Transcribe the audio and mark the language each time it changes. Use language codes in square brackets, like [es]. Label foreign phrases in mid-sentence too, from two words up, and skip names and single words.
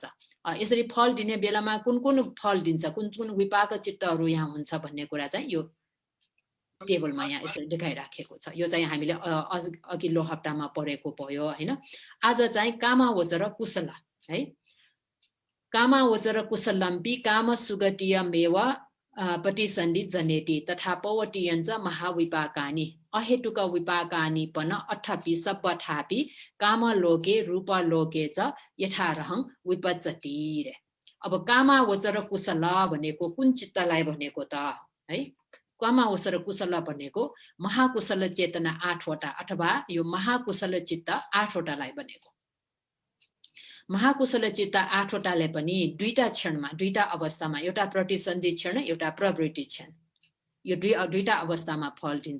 [ne] यसरी फल दिने बेलामा कुन कुन फल दिन्छ, कुन कुन विपाक चित्तहरू यहाँ हुन्छ भन्ने कुरा चाहिँ यो टेबलमा यहाँ यसरी देखाइराखेको छ। यो चाहिँ हामीले अघिल्लो हप्तामा पढेको भयो हैन। आज चाहिँ कामावचर कुशल है। [pi] कामावचर कुशलम्पि काम सुगतीय मेव प्रतिसन्धि जनेति तथा पवतीयञ्च महाविपाकानि अहेतुक विपाकानि पन अठापि सपथापि कामलोके रूपलोके च यथारहं विपच्चति रे। [ne] अब कामावचर कुशल भनेको कुन चित्तलाई भनेको त है। कामावचर कुशल भनेको महाकुशल चेतना 8 वटा अथवा यो महाकुशल चित्त 8 वटालाई भनेको। महाकुशल चित्त 8 वटाले पनि दुईटा क्षणमा, दुईटा अवस्थामा, एउटा प्रतिसन्धि क्षण, एउटा प्रवृत्ति क्षण, यो दुईटा अवस्थामा फल दिन्छ।